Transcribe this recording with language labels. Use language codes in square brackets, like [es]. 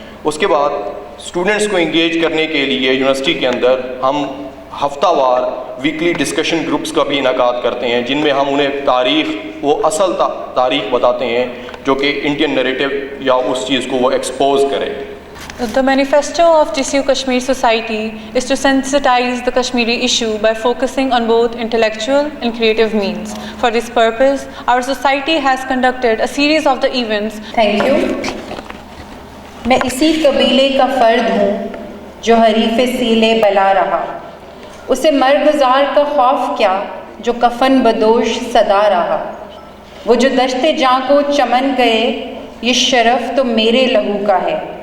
[ur] اس کے بعد اسٹوڈنٹس کو انگیج کرنے کے لیے یونیورسٹی کے اندر ہم ہفتہ وار ویکلی ڈسکشن گروپس کا بھی انعقاد کرتے ہیں، جن میں ہم انہیں تاریخ، وہ اصل تاریخ بتاتے ہیں جو کہ انڈین نیریٹو یا اس چیز کو وہ ایکسپوز کرے. [en] The manifesto of GCU Kashmir Society is to sensitize the Kashmiri issue by focusing on both intellectual and creative means. For this purpose, our society has conducted a series of the events. Thank you. [ur] میں اسی قبیلے کا فرد ہوں جو حریف سیلے بلا رہا، اسے مرگزار کا خوف کیا جو کفن بدوش صدا رہا. وہ جو دشت جاں کو چمن گئے، یہ شرف تو میرے لہو کا ہے.